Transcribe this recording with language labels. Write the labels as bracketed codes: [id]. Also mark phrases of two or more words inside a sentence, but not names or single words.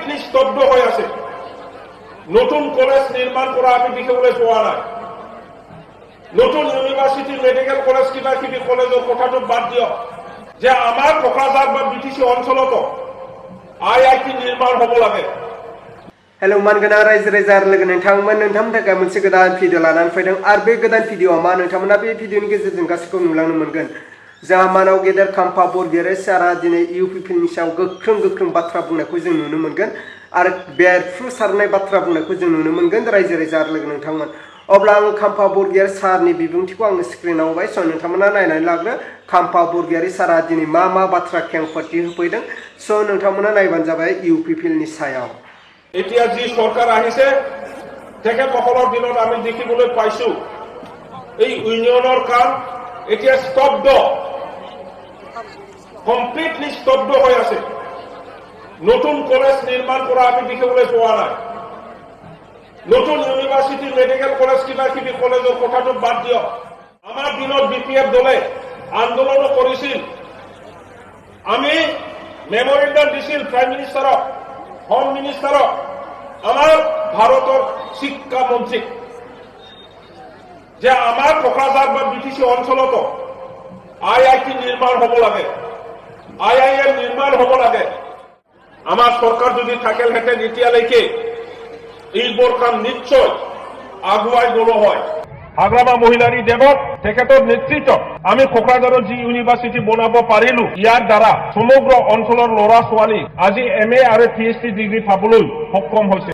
[bn] স্তব্ধ হয়ে আছে। [as] নতুন কলেজ নির্মাণ করা আমি দেখিবলৈ পোৱা নাই। নতুন [en] University Medical College [as] কিবা কিবি কলেজের কথাটো বাদ দিয়ক, যে আমার কোকরাঝার বা বিটিসি অঞ্চলত IIT নির্মাণ হব লাগে। [brx] हेलो मानगोना रायजो राजा लोगो नोंथांमोन नोंथांमोननि थाखाय मोनसे गोदान भिडिअ लानानै फैदों आरो बे गोदान भिडिअआ मा नोंथांमोना बे भिडिअनि गेजेरजों गासैखौ नुलांनो मोनगोन। जोंहा मानाव गेदेर खाम्फा बरगयारि सारा दिनै UPPनि सायाव गोख्रों बाथ्रा बुंनायखौ जों नुनो मोनगोन आरो बेरफ्रुसारनाय बाथ्रा बुंनायखौ जों नुनो मोनगोन रायजो राजा लोगो नोंथांमोन। अब्ला आं खाम्फा बरगयारि सारनि बिबुंथिखौ आङो स्क्रिनाव होबाय। स' नोंथांमोना नायनानै लाग्रो खाम्फा बरगयारि सारा दिनै मा बाथ्रा खेंफोरथि होफैदों। स' नोंथांमोना नायबानो जाबाय UPPनि सायाव। [as] এতিয়া যি সরকার আহিছে তেখেতসকলৰ দিনত আমি দেখিবলৈ পাইছো এই ইউনিয়নৰ কাম এতিয়া স্তব্ধ, কমপ্লিটলি স্তব্ধ হৈ আছে। নতুন কলেজ নির্মাণ করা আমি দেখিবলৈ পোৱা নাই। নতুন [en] University Medical College [as] কিবা কিবি কলেজের কথাটো বাদ দিয়ক। আমার দিনত BPF [bn] দলে আন্দোলন করেছিল, [as] আমি মেমোরেন্ডাম দিছিল [en] Prime Ministerক, Home Ministerক, [as] আমার ভারতের শিক্ষা মন্ত্রী, যে আমার কোকরাঝার বা বিটিসি অঞ্চলত IIT নির্মাণ হব লাগে, IIM নির্মাণ হব লাগে। আমার সরকার যদি থাকেলহেঁতেন এতিয়ালৈকে এইবোৰ কাম নিশ্চয় আগুৱাই গ'ল হয়। হাগ্ৰামা মহিলাৰী দেৱক তেখেতৰ নেতৃত্বত আমি কোকৰাঝাৰৰ যি ইউনিভাৰ্চিটি বনাব পাৰিলো, ইয়াৰ দ্বাৰা সমগ্ৰ অঞ্চলৰ ল'ৰা ছোৱালী আজি MA আৰু PhD ডিগ্ৰী পাবলৈ সক্ষম হৈছে।